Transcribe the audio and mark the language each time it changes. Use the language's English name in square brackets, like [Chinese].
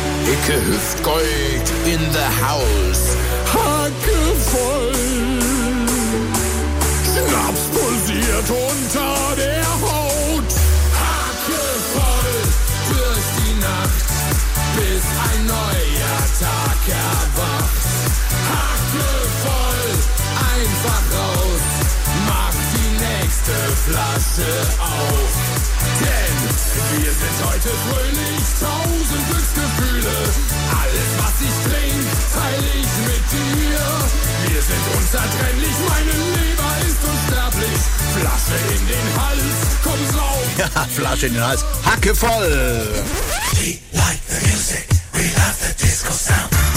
[English] Icke Hüftgold in the house. [German] Hacke voll. Schnaps pulsiert unter der Haut. Hacke voll durch die Nacht, bis ein neuer Tag erwacht. Hacke voll einfach raus, mach die nächste Flasche auf. Denn wir sind heute fröhlich, tausend Glücksgefühle. Alles, was ich trink, teile ich mit dir. Wir sind unzertrennlich, meine Leber ist unsterblich. Flasche in den Hals, komm sauf. Ja, Flasche in den Hals, Hacke voll. [English] We like the music, we love the disco sound.